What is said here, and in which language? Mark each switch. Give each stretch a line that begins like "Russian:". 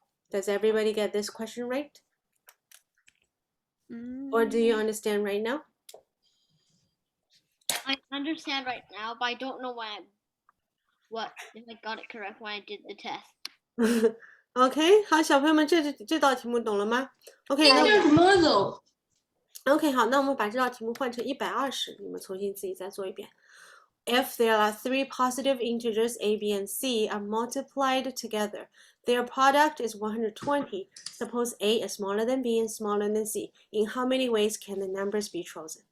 English: Does everybody get this question right? Or do you understand right now? I understand right now, but I don't know if I got it correct when I did the test.
Chinese: OK， 好，小朋友们，这道题目懂了吗 ？OK，那那叫什么走？ OK， 好，那我们把这道题目换成120，你们重新自己再做一遍。
English: If there are three positive integers a, b, and c are multiplied together, their product is 120. Suppose a is smaller than b and smaller than c. In how many ways can the numbers be chosen?